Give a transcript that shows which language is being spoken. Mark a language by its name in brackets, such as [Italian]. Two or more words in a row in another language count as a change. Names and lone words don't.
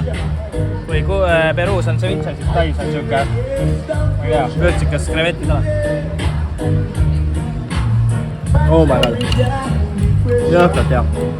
[Estonian] Kui Peruus on ceviche, siis Tais on siuke vürtsikas krevettisalat. [English] Oh my god. [Estonian] Jõhkralt hea.